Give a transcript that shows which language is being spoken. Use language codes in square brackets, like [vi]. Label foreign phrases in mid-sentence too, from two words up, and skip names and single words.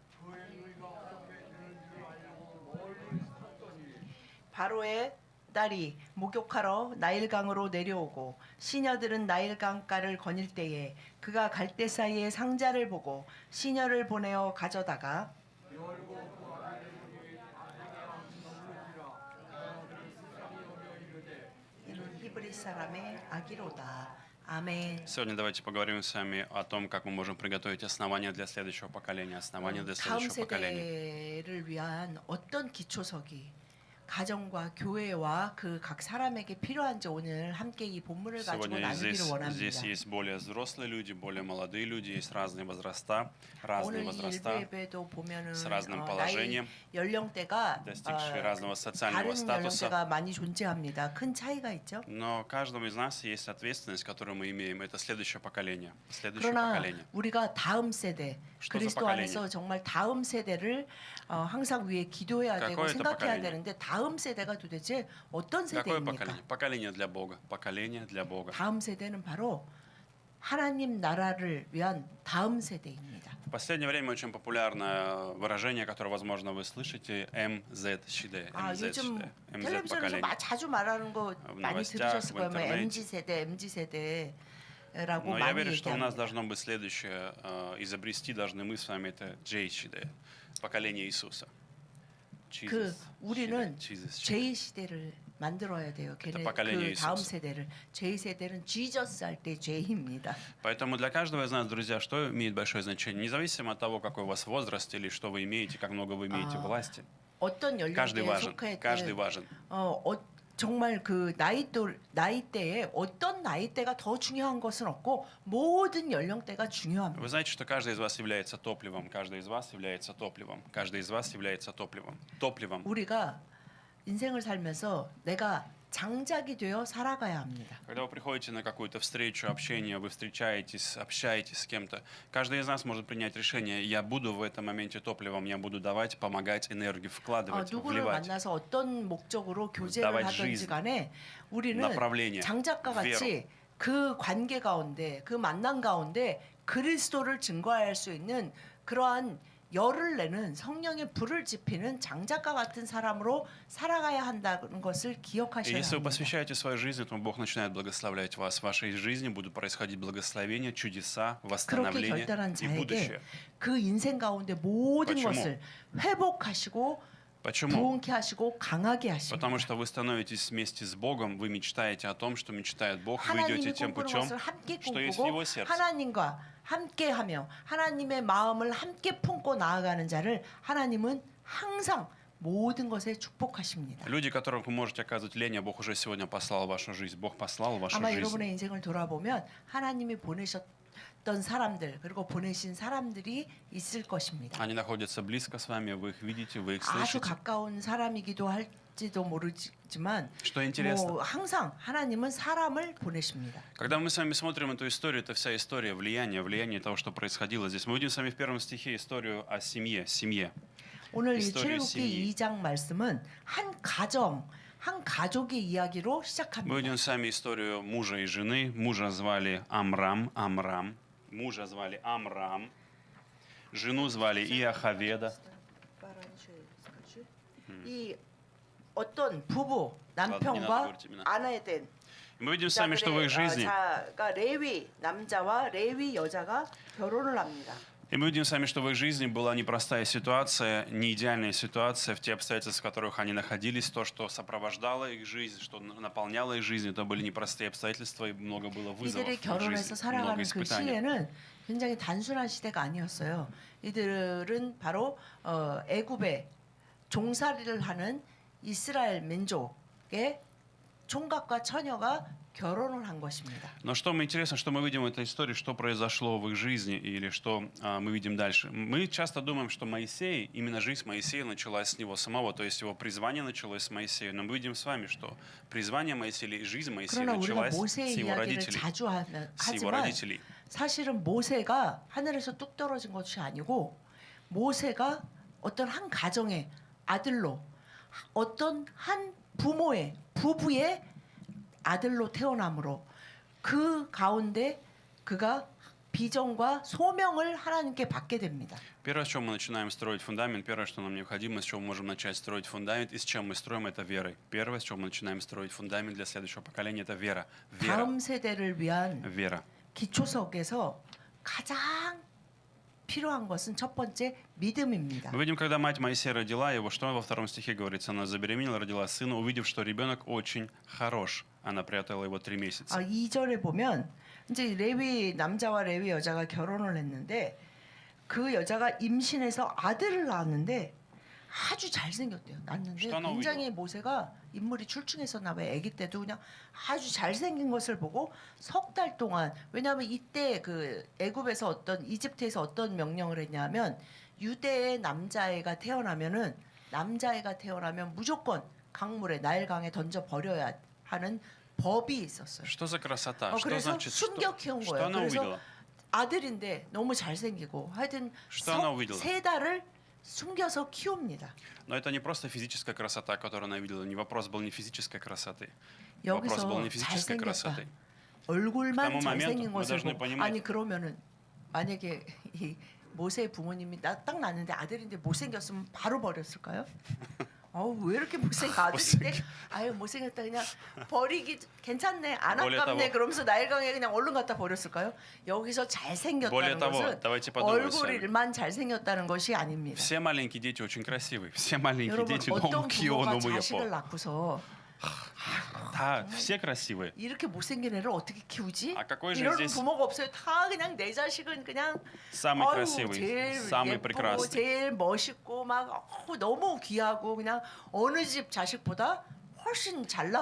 [ko] 바로의 딸이 목욕하러 나일강으로 내려오고 시녀들은 나일강가를 거닐 때에 그가 갈대 사이에 상자를 보고 시녀를 보내어 가져다가 이는 히브리 사람의 아기로다. 아멘. [ru] Сегодня давайте поговорим с вами о том, как мы можем приготовить основания для следующего поколения, основания для [ko] 다음 [ru] следующего поколения. [ko] 세대를 위한 어떤 기초석이 가정과 교회와 그 각 사람에게 필요한지 오늘 함께 이 본문을 가지고 [ru] Сегодня [ko] 나누기를 [ru] здесь [ko] 원합니다. [ru] есть более взрослые люди, более молодые люди, есть разные возраста, [ko] 오늘 [ru] разные [ko] 이 [ru] возраста, [ko] 일부 예배도 보면은 [ru] с разным [ko] 나이 [ru] положением, [ko] 연령대가 [ru] достигшие разного [ko] 다른 [ru] социального статуса. [ko] 연령대가 많이 존재합니다. 큰 차이가 있죠. [ru] Но каждому из нас есть ответственность, которую мы имеем. Это следующее поколение. Следующее [ko] 그러나 [ru] поколение. [ko] 우리가 다음 세대 [ru] Что за [ko] 그리스도 [ru] поколение? [ko] 안에서 정말 다음 세대를 항상 위해 기도해야 되고 [ru] Какое это [ko] 생각해야 [ru] поколение? [ko] 되는데 다음 세대가 도대체 어떤 [ru] Какое [ko] 세대입니까? [ru] поколение? Поколение для Бога. Поколение для Бога. [ko] 다음 세대는 바로 하나님 나라를 위한 다음 세대입니다. [ru] В последнее время очень популярное выражение, которое, возможно, вы слышите, [ko] МЗ-시대. 요즘 МЗ-시대. 텔레비전에서 [ru] MZ-поколение. [ko] 자주 말하는 거 많이 [ru] новостях, [ko] 들으셨을 [ru] в [ko] 거예요. 뭐 [ru] интернете. [ko] MZ 세대, MZ 세대라고 [ru] Но я [ko] 많이 [ru] верю, что у нас [ko] 얘기합니다. [ru] должно быть следующее. Изобрести должны мы с вами это J-시대. Поколение Иисуса. [ko] 그 Jesus 우리는 시대. J 시대를 만들어야 돼요. 걔네 [ru] поколение [ko] 그 다음 [ru] Иисуса. [ko] 세대를 J 세대는 Jesus 할 때 J입니다. [ru] Поэтому для каждого из нас, друзья, что имеет большое значение? Независимо от того, какой у вас возраст или что вы имеете, как много вы имеете власти. [ko] 어떤 [ru] Каждый [ko] 연령대에 [ru] важен. Каждый [ko] 속했든 [ru] важен. [ko] 정말 그 나이대에 어떤 나이대가 더 중요한 것은 없고 모든 연령대가 중요합니다. [ru] Вы знаете, что каждый из вас является топливом, каждый из вас является топливом, каждый из вас является топливом. Топливом. [ko] 우리가 인생을 살면서 내가 장작이 되어 살아가야 합니다. [ru] Когда вы приходите на какую-то встречу, общение, вы встречаетесь, общаетесь с кем-то, каждый из нас может принять решение: я буду в этом моменте топливом, я буду давать, помогать, энергию вкладывать, [ko] 누구를 [ru] вливать. [ko] 만나서 어떤 목적으로 교제를 [ru] давать [ko] 하든지 [ru] жизнь, [ko] 간에 우리는 [ru] направление, [ko] 장작과 같이 그 관계 가운데 그 만남 가운데 그리스도를 증거할 수 있는 그러한 열을 내는 성령의 불을 지피는 장작과 같은 사람으로 살아가야 한다는 것을 [ru] И [ko] 기억하셔야 [ru] если вы [ko] 합니다. [ru] посвящаете свою жизнь, то Бог начинает благословлять вас. В вашей жизни будут происходить благословения, чудеса, [ko] 그렇게 [ru] восстановление [ko] 결단한 [ru] и [ko] 자에게 [ru] будущее. [ko] 그 인생 가운데 모든 [ru] почему? [ko] 것을 회복하시고 [ru] Почему? [ko] 부흥케 하시고 강하게 하십니다. [ru] Потому что вы становитесь вместе с Богом, вы мечтаете о том, что мечтает Бог, вы [ko] 하나님이 [ru] идете тем [ko] 꿈꾸는 [ru] путем, [ko] 것을 함께 [ru] что есть в [ko] 꿈꾸고 [ru] Его сердце. [ko] 하나님과 함께하며 하나님의 마음을 함께 품고 나아가는 자를 하나님은 항상 모든 것에 축복하십니다. [ru] Люди, которым вы можете оказывать влияние, Бог уже сегодня послал в вашу жизнь. Бог послал в вашу [ko] 아마 [ru] жизнь. [ko] 여러분의 인생을 돌아보면 하나님이 보내셨던 사람들 그리고 보내신 사람들이 있을 것입니다. [ru] Они находятся близко с вами, вы их видите, вы их [ko] 아주 [ru] слышите. [ko] 가까운 사람이기도 할지도 모르지만 [ru] Что интересно, [ko] 항상 하나님은 사람을 보내십니다. [ru] когда мы с вами смотрим эту историю, это вся история влияния того, что происходило здесь. Мы видим с вами в первом стихе историю о семье. [ko] 오늘 이 [ru] Историю [ko] 출애굽기 [ru] семьи. [ko] 2장 말씀은 한 가족의 이야기로 시작합니다. [ru] Мы видим с вами историю мужа и жены. Мужа звали Амрам. Мужа звали Амрам. Жену звали Иохаведа. [ko] 이 어떤 부부 [ru] ладно, не надо [ko] 남편과 [ru] говорить имена. [ko] 아내에 된 [ru] Мы видим с вами, что в их жизни [ko] 자가 레위 남자와 레위 여자가 결혼을 합니다. [ru] И мы видим с вами, что в их жизни была непростая ситуация, не идеальная ситуация, в те обстоятельства, в которых они находились, то, что сопровождало их жизнь, что наполняло их жизнь, это были непростые обстоятельства, и много было вызовов [ko] 이들이 [ru] в их [ko] 결혼해서 [ru] жизни, много [ko] 살아가는 그 [ru] испытаний. [ko] 시대는 굉장히 단순한 시대가 아니었어요. 이들은 바로 애굽에 종살이를 하는 이스라엘 민족의 총각과 처녀가 결혼을 한 것입니다. [ru] Но что интересно, что мы видим в этой истории, что произошло в их жизни или что мы видим дальше. Мы часто думаем, что Моисей, именно жизнь Моисея началась с него самого, то есть его призвание началось с Моисея. Но мы видим с вами, что призвание Моисея или жизнь Моисея [ko] 그러나 우리가 [ru] началась [ko] 모세 [ru] с его [ko] 이야기를 [ru] родителей. [ko] 자주 [ru] С его [ko] 하지만 [ru] родителей. [ko] 사실은 모세가 하늘에서 뚝 떨어진 것이 아니고 모세가 어떤 한 가정의 아들로 어떤 한 부부의 아들로 태어남으로 그 가운데 그가 비전과 소명을 하나님께 받게 됩니다. [ru] Первое, с чего мы начинаем строить фундамент, первое, что нам необходимо, с чего мы можем начать строить фундамент, и с чем мы строим, это верой. Первое, с чего мы начинаем строить фундамент для следующего поколения, это вера. Вера. [ko] 다음 세대를 위한 [ru] Вера. [ko] 기초석에서 가장 필요한 것은 첫 번째 믿음입니다. [ru] Мы видим, когда мать Моисея родила его, что во втором стихе говорится, она забеременела, родила сына, увидев, что ребенок очень хорош. Она прятала его 3 месяца. [ko] 2절에 보면 이제 레위 남자와 레위 여자가 결혼을 했는데 그 여자가 임신해서 아들을 낳았는데 아주 잘생겼대요. 낳았는데 굉장히 모세가 인물이 출중했었나 봐요. 아기 때도 그냥 아주 잘생긴 것을 보고 석 달 동안, 왜냐하면 이때 그 애굽에서 이집트에서 어떤 명령을 했냐면 유대의 남자애가 태어나면 무조건 강물에 나일강에 던져 버려야 하는 법이 있었어요. [ru] Что за красота? Что [ko] 그래서 [ru] значит, [ko] 숨겨 키운 [ru] что [ko] 거예요. [ru] она [ko] 그래서 [ru] увидела? [ko] 아들인데 너무 잘생기고 하여튼 [ru] Что она увидела? [ko] 3달을 숨겨서 키웁니다. [ru] Но это не просто физическая красота, которую она видела. Не вопрос был не физической красоты. Вопрос был [ko] 여기서 [ru] не физической [ko] 잘생겼다. [ru] красоты. [ko] 얼굴만 [ru] К тому [ko] 잘생긴 [ru] моменту мы [ko] 것을 [ru] должны [ko] 보고 [ru] понимать- [ko] 아니 그러면은 만약에 이 모세의 부모님이 딱 낳는데 아들인데 못생겼으면 바로 버렸을까요? 왜 이렇게 아들인데 못생겼다 그냥 버리기 괜찮네 안 아깝네 그러면서 나일강에 그냥 얼른 갖다 버렸을까요? 여기서 잘생겼다는 것은 얼굴만 잘생겼다는 것이 아닙니다. [ru] Все 마ленькие дети очень красивые. Все маленькие [ko] 여러분 [ru] дети 너무 [ko] 어떤 귀여워, 부모가 너무 자식을 예뻐. 낳고서 [ru] 다 все красивые. [ko] 이렇게 못생긴 애를 어떻게 키우지? 아, [ru] какой же [ko] 이러는 [ru] здесь [ko] 부모가 없어요. 다 그냥 내 자식은 그냥 [ru] Самый красивый, [ko] 제일 [ru] самый [ko] 예쁘고 [ru] прекрасный. [ko] 제일 멋있고 막 너무 귀하고 그냥 어느 집 자식보다 훨씬 잘나